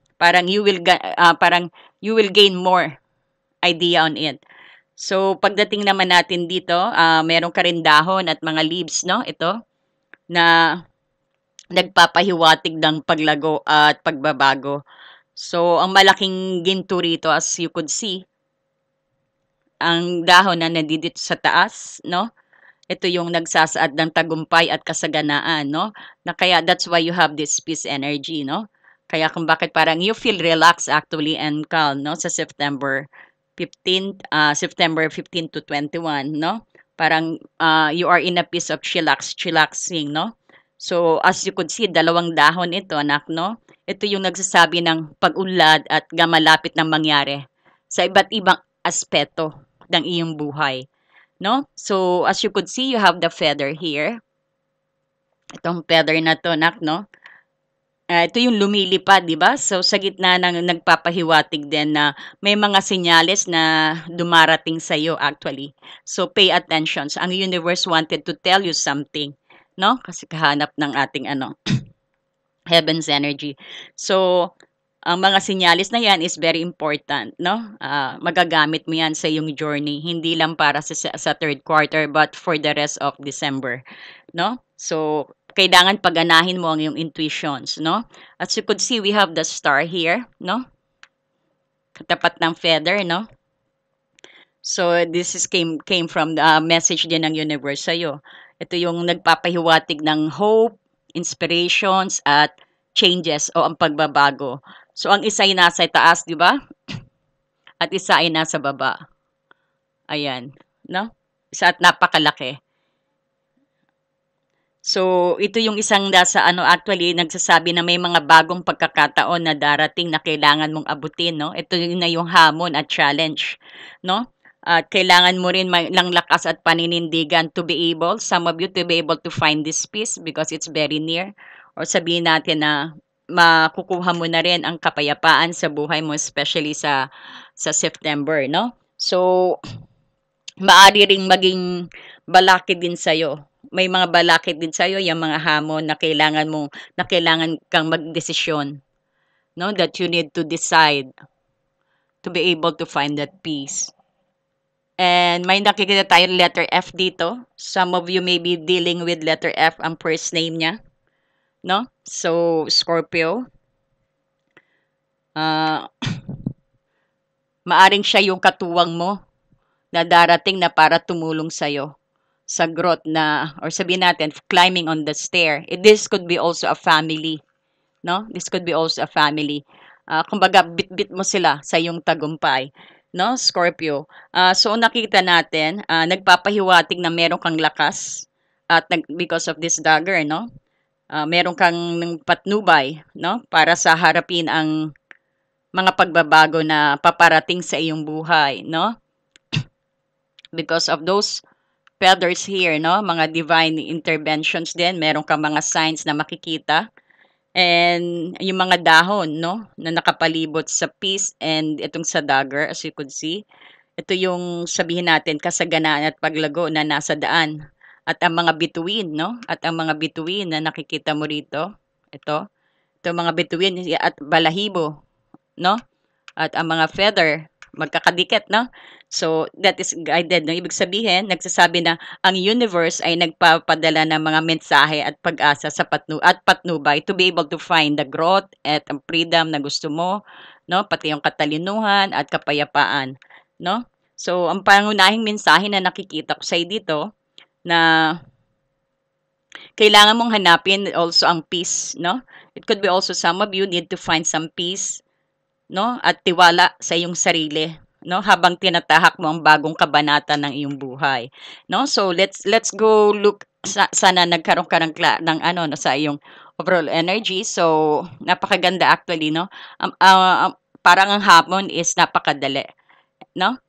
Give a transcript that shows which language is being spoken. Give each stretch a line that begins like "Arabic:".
English: Parang you will gain more idea on it.
Filipino: So, pagdating naman natin dito, meron ka rin dahon at mga leaves, no? Ito, na nagpapahiwatig ng paglago at pagbabago. So, ang malaking ginto rito,
English: as you could see,
Filipino: ang dahon na nandito sa taas, no? Ito yung nagsasaad ng tagumpay at kasaganaan, no?
English: Na kaya that's why you have this peace energy, no?
Filipino: Kaya kung bakit parang
English: you feel relaxed actually and calm, no? Sa September 15 to 21, no? Parang you are in a piece of chillaxing, no?
Filipino: So,
English: as you could see,
Filipino: dalawang dahon ito, anak, no? Ito yung nagsasabi ng pag-unlad at malapit ng mangyari sa iba't ibang aspeto ng iyong buhay, no?
English: So, as you could see, you have the feather here.
Filipino: Itong feather na 'to, nak, 'no? Ito yung lumilipad, 'di ba? So, sa gitna ng nagpapahiwatig din na may mga senyales na dumarating sa'yo actually.
English: So, pay attention. So,
Filipino: ang universe
English: wanted to tell you something, 'no?
Filipino: Kasi kahanap ng ating ano, heaven's energy. So, ang mga senyales na 'yan
English: is very important,
Filipino: 'no? Magagamit mo 'yan sa iyong journey, hindi lang para sa third quarter
English: but for the rest of December,
Filipino: 'no? So, kailangan paganahin mo ang iyong intuitions, 'no?
English: As you could see, we have the star here, 'no?
Filipino: Katapat ng feather,
English: 'no? So, this is came from the message din ng universe sa'yo.
Filipino: Ito yung nagpapahiwatig ng hope, inspirations, at changes o ang pagbabago. So, ang isa ay nasa taas, di ba? At isa ay nasa baba. Ayan, no? Isa at napakalaki. So, ito yung isang nasa ano, actually, nagsasabi na may mga bagong pagkakataon na darating na kailangan mong abutin, no? Ito yun na yung hamon at challenge, no? At kailangan mo rin ng lakas at paninindigan
English: to be able, some of you to be able to find this peace because it's very near.
Filipino: Or sabihin natin na makukuha mo na rin ang kapayapaan sa buhay mo, especially sa September, no? So, maari ring maging balakid din sa'yo. May mga balakid din sa'yo, yung mga hamon na kailangan kang magdesisyon, no?
English: That you need to decide to be able to find that peace. And
Filipino: may nakikita tayo letter F dito.
English: Some of you may be dealing with letter F,
Filipino: ang first name niya,
English: no?
Filipino: So, Scorpio. Maaring siya yung katuwang mo na darating na para tumulong sa'yo sa growth na, or sabihin natin,
English: climbing on the stair. This could be also a family, no? This could be also a family.
Filipino: Kumbaga, bit-bit mo sila sa iyong tagumpay, no? Scorpio. So, nakita natin, nagpapahiwatig na meron kang lakas at
English: because of this dagger,
Filipino: no? Meron kang patnubay, no? Para sa harapin ang mga pagbabago na paparating sa iyong buhay, no?
English: Because of those feathers here, no?
Filipino: Mga divine interventions din. Meron kang mga signs na makikita. And yung mga dahon, no? Na nakapalibot sa peace and itong sa dagger,
English: as you could see.
Filipino: Ito yung sabihin natin, kasaganaan at paglago na nasa daan. At ang mga bituin, no? At ang mga bituin na nakikita mo rito. Ito. Ito mga bituin at balahibo, no? At ang mga feather, magkakadikit, no?
English: So, that is guided,
Filipino: no? Ibig sabihin, nagsasabi na ang universe ay nagpapadala ng mga mensahe at pag-asa sa patnubay
English: to be able to find the growth
Filipino: at ang freedom na gusto mo, no? Pati yung katalinuhan at kapayapaan, no? So, ang pangunahing mensahe na nakikita ko sa dito na kailangan mong hanapin also ang peace, no?
English: It could be also some of you need to find some peace, no?
Filipino: At tiwala sa iyong sarili, no? Habang tinatahak mo ang bagong kabanata ng iyong buhay, no?
English: So let's go look
Filipino: sana nagkaroon ka ng ano no, sa iyong overall energy. So napakaganda actually, no? Parang ang hamon is napakadali, no?